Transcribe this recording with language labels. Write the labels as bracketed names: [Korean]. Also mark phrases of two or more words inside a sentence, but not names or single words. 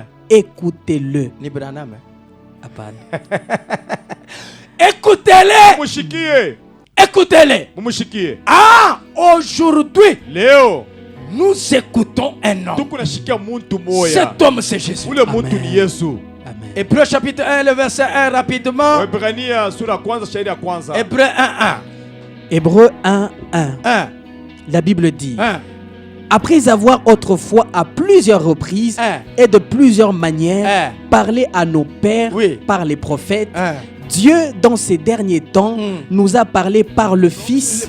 [French] Écoutez-le. [Swahili] Ni Branham. Apana. [French] Écoutez-les. [Swahili] Mushikie. [French] Écoutez-les. [Swahili] Mushikie. [French] Ah, aujourd'hui, [Swahili] Leo [French] nous écoutons un homme. [Swahili] tukunashikia muntu moya. [French] Cet homme, c'est Jésus. [Swahili] Ule muntu ni Yesu. Amen. [French] Hébreu chapitre 1, le verset 1, rapidement. [Swahili] Waebrania sura ya kwanza shairi ya kwanza. [French] Hébreu 1, Hébreux 1, 1. 1. La Bible dit, 1. après avoir autrefois à plusieurs reprises Hein. et de plusieurs manières Hein. parlé à nos pères Oui. par les prophètes, Hein. Dieu, dans ces derniers temps, nous a parlé par le Fils.